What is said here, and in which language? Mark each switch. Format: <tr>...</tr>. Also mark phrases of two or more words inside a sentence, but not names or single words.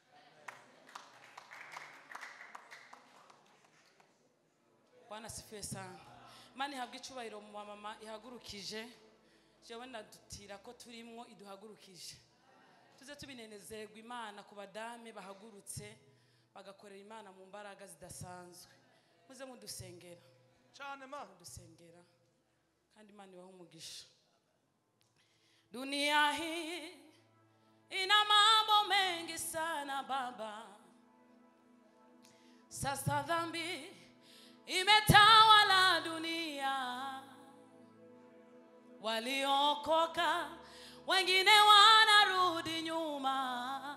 <sw>Bwana sifiwe sana</sw> <rn>Imana ihabwe icubahiro mu mama ihagurukije jewe ndadutira ko turimwo iduhagurukije tuze tubinenezerwa Imana ku badame bahagurutse bagakorera Imana mu mbaraga zidasanzwe muze mudusengera cyane mudusengera kandi Imana ibaha umugisha</rn> <sw>dunia hii ina mambo mengi sana baba sasa dhambi imetawala dunia waliokoka wengine wanarudi nyuma.</sw>